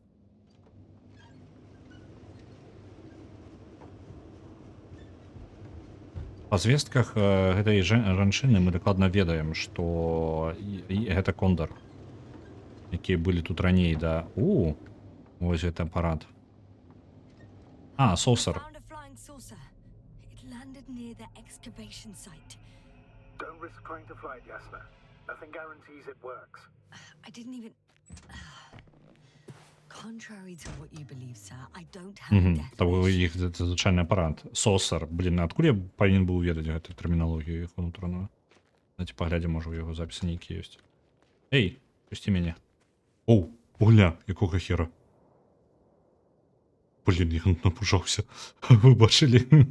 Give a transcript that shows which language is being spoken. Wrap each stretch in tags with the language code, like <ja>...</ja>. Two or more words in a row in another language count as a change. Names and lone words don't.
<be>Па звестках гэтай жанчыны мы дакладна ведаем, што гэта Кондор, якія былі тут раней, да. Вось гэта апарат. Сосар.</be> <en>Found a flying saucer. It landed near the excavation site. Don't risk trying to fly it, Jasper. Nothing guarantees it works. I didn't even. Contrary to what you believe, sir, I don't have a death Того wish.</en> <be>іх гэта звычайны апарат. Сосар. Блін, адкуль я павінен быў ведаць гэту тэрміналогію іх унутраную? Давайте паглядзім, можа, у яго запісы нейкія ёсць. Эй, пусці мяне. Гуля, якога хера? Блін, я напужаўся. Вы бачылі?</be>